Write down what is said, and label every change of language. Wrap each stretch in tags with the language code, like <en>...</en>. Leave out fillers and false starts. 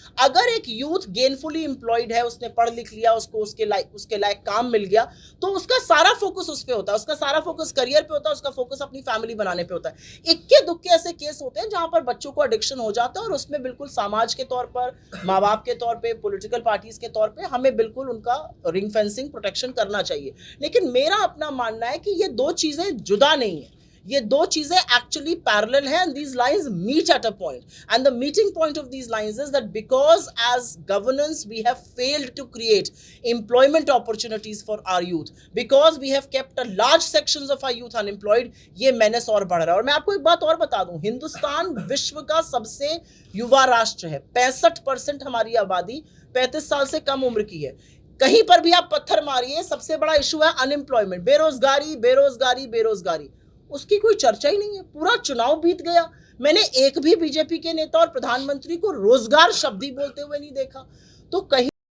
<hi>अगर एक youth gainfully employed है, उसने पढ़ लिख लिया, उसको उसके लायक काम मिल गया, तो उसका सारा फोकस उस पे होता है, उसका सारा फोकस करियर पे होता है, उसका फोकस अपनी फैमिली बनाने पे होता है। इक्के दुक्के ऐसे केस होते हैं जहां पर बच्चों को एडिक्शन हो जाता है, और उसमें बिल्कुल समाज के तौर पर, माँ बाप के तौर पर, पॉलिटिकल पार्टीज के तौर पर हमें बिल्कुल उनका रिंग फेंसिंग, प्रोटेक्शन करना चाहिए। लेकिन मेरा अपना मानना है कि ये दो चीजें जुदा नहीं है, ये दो चीजें एक्चुअली पैरेलल हैं,</hi> <en>and these lines meet at a point, and the meeting point of these lines is that because as governance we have failed to create employment opportunities for our youth, because we have kept a large sections of our youth unemployed,</en> <hi>ये menace और बढ़ रहा है। और मैं आपको एक बात और बता दूं, हिंदुस्तान विश्व का सबसे युवा राष्ट्र है। 65% हमारी आबादी 35 साल से कम उम्र की है। कहीं पर भी आप पत्थर मारिए, सबसे बड़ा इशू है अनएम्प्लॉयमेंट, बेरोजगारी, बेरोजगारी, बेरोजगारी। उसकी कोई चर्चा ही नहीं है। पूरा चुनाव बीत गया, मैंने एक भी बीजेपी के नेता और प्रधानमंत्री को रोजगार शब्द ही बोलते हुए नहीं देखा। तो कहीं</hi>